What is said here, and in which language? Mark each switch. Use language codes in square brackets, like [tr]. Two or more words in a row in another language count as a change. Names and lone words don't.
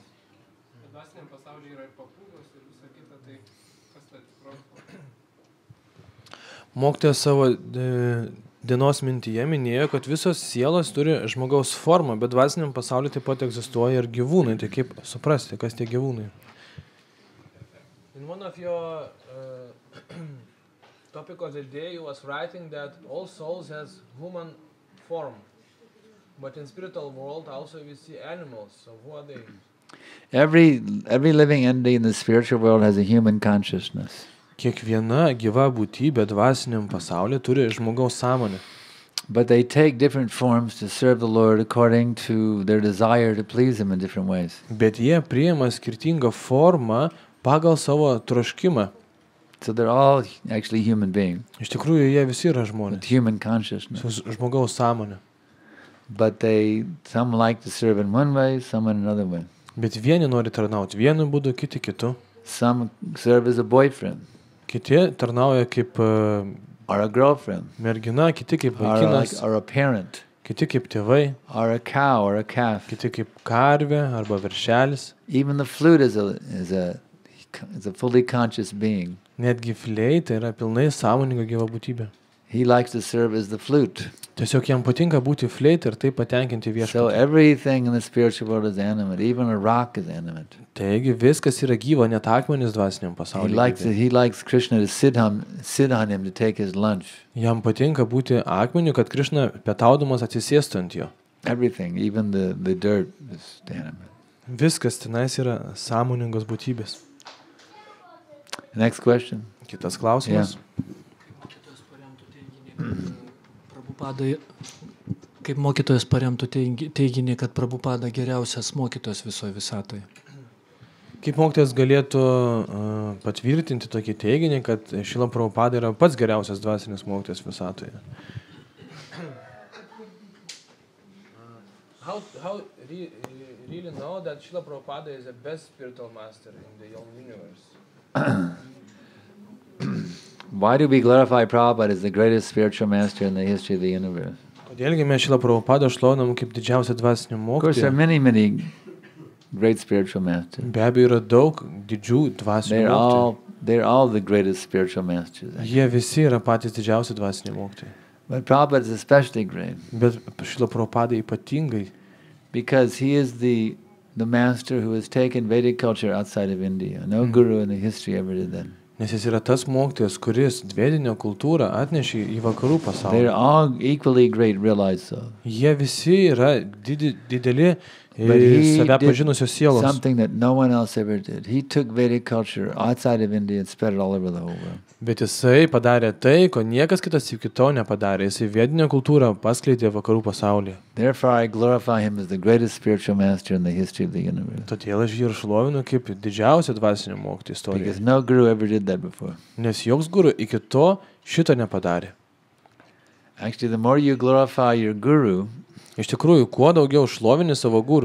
[lt] Kad dvasiniam pasaulyje yra ir papūgos ir visa kita, tai kas ta tikroji forma? Mokytojas savo dienos mintyje minėjo, kad visos sielos turi žmogaus formą, bet dvasiniam pasaulyje taip pat egzistuoja ir gyvūnai. Tai kaip suprasti, kas tie gyvūnai? [en] In one of your topic of the day, you was writing that all souls has human form, but in spiritual world also we see animals. So who are they? Every living entity in the spiritual world has a human consciousness. [lt] Kiekviena gyva būtybė dvasiniam pasaulyje turi žmogaus sąmonę. [en] But they take different forms to serve the Lord according to their desire to please Him in different ways. [lt] Bet jie priima skirtingą formą pagal savo troškimą. [en] So they're all actually human beings [lt] Iš tikrųjų, jie visi yra [en] with [lt] žmonės [en] human consciousness. [lt] su žmogaus sąmonė. [en] But some like to serve in one way, some in another way. [lt] Bet vieni nori tarnauti vienu būdu, kiti kitu. [en] Some serve as a boyfriend [lt] Kiti tarnauja kaip [en] or a girlfriend [lt] mergina, kiti kaip [en] or [lt] vaikinas, [en] or a parent [lt] kiti kaip tėvai, [en] or a cow or a calf. [lt] kiti kaip karvė arba veršelis. [en] Even the flute is a fully conscious being. [lt] Netgi fleita yra pilnai sąmoninga gyva būtybė. [en] He likes to serve as the flute. [lt] Tiesiog jam patinka būti fleita ir taip patenkinti [en] So [lt] viešpatį. [en] everything in the spiritual world is animate. Even a rock is animate. [lt] Taigi viskas yra gyva, net akmenys dvasiniam pasaulyje. [en] He likes Krishna to sit on him to take his lunch. [lt] Jam patinka būti akmeniu, kad Krišna pietaudamas atsisėstų ant jo. [en] Everything, even the dirt is animate. [lt] Viskas tenais yra sąmoningos būtybės. [en] Next question. [lt] Kitas klausimas. Kaip mokytojas paremtų teiginį, kad Prabhupada geriausias mokytojas visoje visatoje? Kaip mokytojas galėtų patvirtinti tokį teiginį, kad Šrila Prabhupada yra pats geriausias dvasinis mokytojas visatoje? [en] How really know that Šrila Prabhupada is the best spiritual master in the whole universe? Why do we glorify Prabhupada as the greatest spiritual master in the history of the universe? [lt] Kodėlgi mes Šrila Prabhupadą šlovinam kaip didžiausią dvasinį [en] Of course, there are [lt] mokytoją? [en] many great spiritual masters. [lt] Be abejo, yra daug didžių dvasinių mokytojų. [en] They're all the greatest spiritual masters. Actually. [lt] Jie visi yra patys didžiausi dvasiniai mokytojai. [en] But Prabhupada is especially great [lt] Bet Šrila Prabhupada ypatingai, [en] because he is the master who has taken Vedic culture outside of India. No guru in the history ever did that. [lt] nes jis yra tas mokytojas, kuris vedinio kultūrą atnešė į vakarų [en] They're [lt] pasaulį. [en] all equally great, realized so. [lt] Jie visi yra dideli [en] But he [lt] save [en] did [lt] pažinusios sielos. [en] something that no one else ever did. He took Vedic culture outside of India and spread it all over the whole world. [lt] Bet jisai padarė tai, ko niekas kitas iki to nepadarė. Jisai vedinio kultūrą paskleidė vakarų pasaulyje. [en] Therefore, I glorify him as the greatest spiritual master in the history of the universe. [lt] Todėl aš jį ir šlovinu kaip didžiausią dvasinio mokytoją [en] Because [lt] istorijoje. [en] no guru ever did that before. [lt] Nes joks guru iki to šito nepadarė. [en] Actually, the more you glorify your guru, [lt] Iš tikrųjų, kuo daugiau šlovini savo guru,